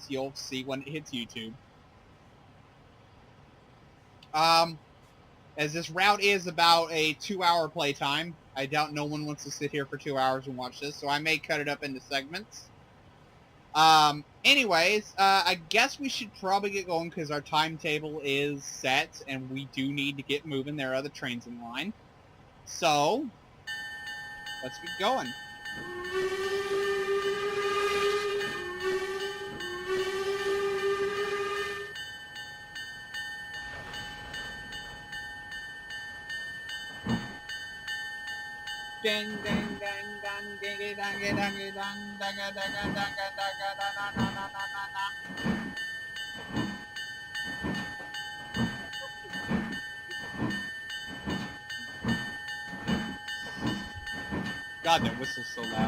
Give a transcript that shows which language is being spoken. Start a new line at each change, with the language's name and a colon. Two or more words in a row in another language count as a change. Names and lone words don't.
English: You'll see when it hits YouTube. As this route is about a 2-hour playtime, I doubt no one wants to sit here for 2 hours and watch this, so I may cut it up into segments. Anyways, I guess we should probably get going because our timetable is set, and we do need to get moving. There are other trains in line. So, let's get going. Ding ding ding dang diggy dangy dangy dang danga danga danga danga da na na na na na. God, that whistle's so loud.